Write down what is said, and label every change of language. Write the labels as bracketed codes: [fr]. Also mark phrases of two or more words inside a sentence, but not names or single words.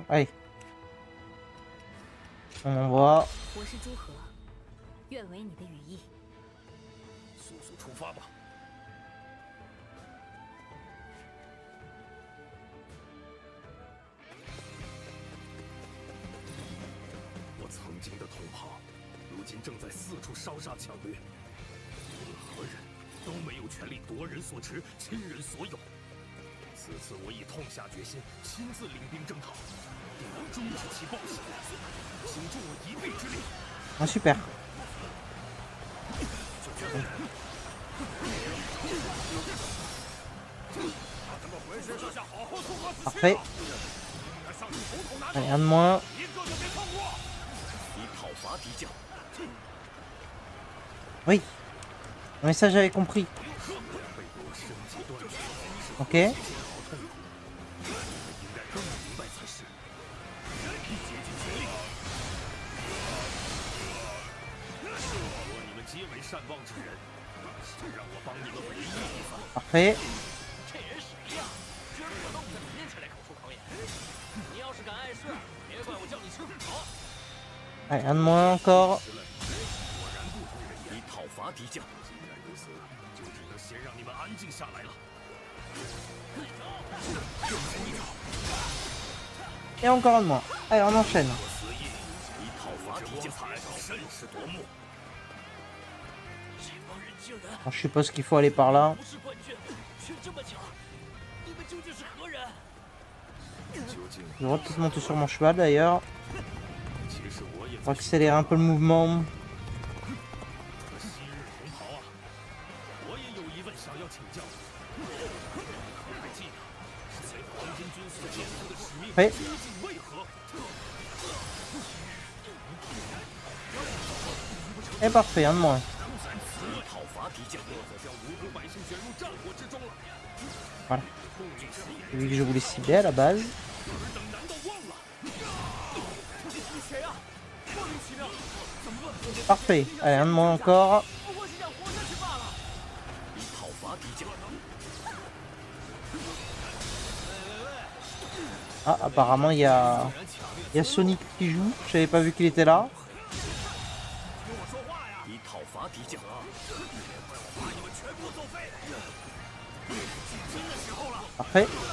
[fr] Allez. On envoie. [zh] 我是朱和，愿为你的羽翼。速速出发吧！我曾经的同袍，如今正在四处烧杀抢掠，无论何人都没有权利夺人所持，侵人所有。此次我已痛下决心，亲自领兵征讨，定能终止其暴行，请助我一臂之力。 [fr] Ah, super. Parfait. Allez, un de moins. [zh] 以讨伐敌将。 [fr] Oui. Mais ça, j'avais compris. Ok. [zh] 应该更明白才是。竭尽全力。若你们皆为善忘之人，就让我帮你们唯一一番。 [fr] Parfait. [zh] 这人谁呀？居然跑到我面前来口出狂言！你要是敢碍事，别怪我叫你吃苦头。 [fr] Allez, un de moins encore. [zh] 以讨伐敌将。既然如此，就只能先让你们安静下来了。 [fr] Et encore un de moins. Allez, on enchaîne. [zh] 以讨伐敌将，甚是夺目。这帮人竟然 [fr] Bon, je suppose qu'il faut aller par là. [zh] 不是冠军，却这么强，你们究竟是何人？ [fr] Je vais peut-être monter sur mon cheval d'ailleurs. [zh] 其实我也 [fr] Pour accélérer un peu le mouvement. [zh] 昔日同袍啊，我也有疑问想要请教。你还记得身为黄巾军所肩负的使命 [fr] Oui. [zh] 究竟为何？ [fr] Et parfait, un de moins. [zh] 以讨伐敌将。将无辜百姓卷入战火之中了。 [fr] Voilà. J'ai vu que je voulais cibler à la base. [zh] 尔等难道忘了？你谁呀？莫名其妙，怎么问？ [fr] Parfait. Allez, un de moins encore. [zh] 不过是想活下去罢了。以讨伐敌将。 [fr] Ah, apparemment, il y a Sonic qui joue. Je n'avais pas vu qu'il était là. [zh] 以讨伐敌将。 [fr] Parfait.